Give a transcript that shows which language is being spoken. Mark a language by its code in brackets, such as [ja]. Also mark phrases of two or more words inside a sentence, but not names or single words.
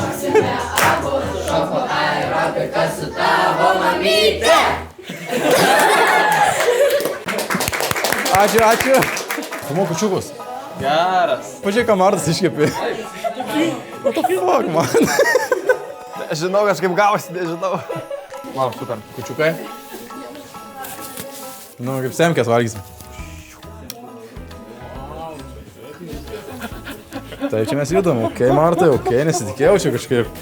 [lt] Ačiū. Filmuok kučiukus. Geras. Pažiūrėk, ką Martas iškepė. [en] What the fuck, man? [lt] Žinau, kažkaip gavosi, nežinau. [en] Wow, super. [lt] Kučiukai. Nu, kaip semkės valgysim. Tai čia mes judam, okei, Martai, okei, nesitikėjau čia kažkaip.